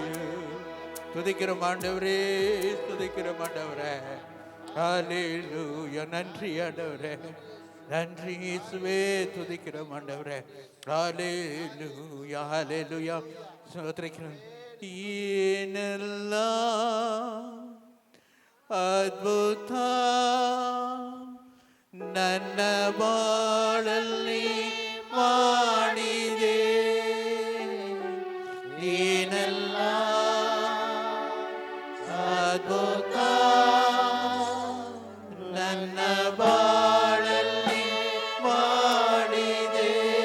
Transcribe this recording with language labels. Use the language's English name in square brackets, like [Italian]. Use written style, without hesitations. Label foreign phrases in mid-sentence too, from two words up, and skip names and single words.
[Tamil] துதிக்கிறோம் ஆண்டவரே, துதிக்கிறோம் ஆண்டவரே. அல்லேலூயா. நன்றி ஆண்டவரே, நன்றி இயேசுவே, துதிக்கிறோம் ஆண்டவரே. ஹல்லேலூயா, ஹல்லேலூயா. ஸ்தோத்திரிக்கிறோம். [Kannada] ஏனெல்லாம் ಅದ್ಭುತ ನನ್ನ ಬಾಳಲ್ಲಿ ಮಾಡಿದೆ, ಏನೆಲ್ಲ ಅದ್ಭುತ ನನ್ನ ಬಾಳಲ್ಲಿ ಮಾಡಿದೆ.